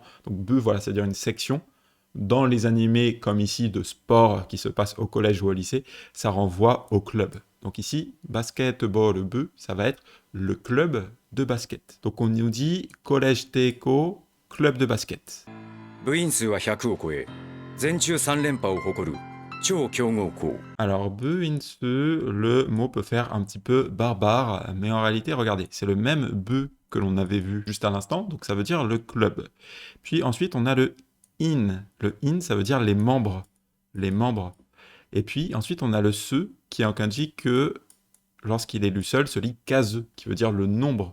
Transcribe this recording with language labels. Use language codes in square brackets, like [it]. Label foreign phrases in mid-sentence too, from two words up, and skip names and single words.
[fr] Donc BE, voilà, c'est-à-dire une section. Dans les animés comme ici de sport qui se passe au collège ou au lycée, ça renvoie au club. Donc ici, basketball BE, ça va être le club de basket. Donc on nous dit collège Teiko, club de basket. [ja] 部員数は100を超え全中3連覇を誇る超強豪校 [fr] Alors, Buinsu, le mot peut faire un petit peu barbare, mais en réalité, regardez, c'est le même bu que l'on avait vu juste à l'instant, donc ça veut dire le club. Puis ensuite, on a le in. Le in, ça veut dire les membres. Les membres. Et puis ensuite, on a le se, qui est un kanji que, lorsqu'il est lu seul, se lit kaze, qui veut dire le nombre.